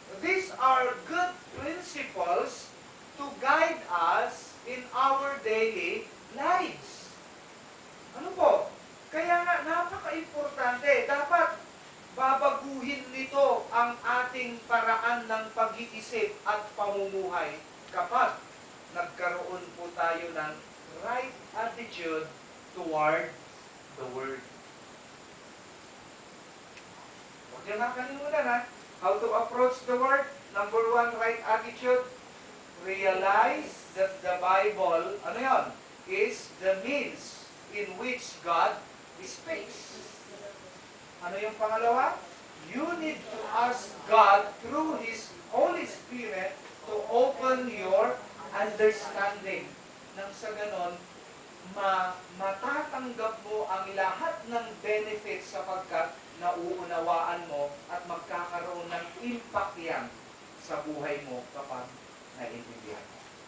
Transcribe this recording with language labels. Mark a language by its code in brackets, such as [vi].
[en] These are good principles to guide us in our daily lives. [tl] Ano po? Kaya nga, napaka-importante. Dapat babaguhin nito ang ating paraan ng pag-iisip at pamumuhay kapag nagkaroon po tayo ng [en] right attitude toward the Word. [tl] Huwag niyo nakalimutan ha. [en] How to approach the Word? Number one, right attitude. Realize that the Bible, [tl] ano yun? [en] Is the means in which God speaks. [tl] Ano yung pangalawa? [en] You need to ask God through His Holy Spirit to open your understanding. [tl] Nang sa ganon, matatanggap mo ang lahat ng benefits sapagkat nauunawaan mo at magkakaroon ng impact yan sa buhay mo kapag naiintindihan mo.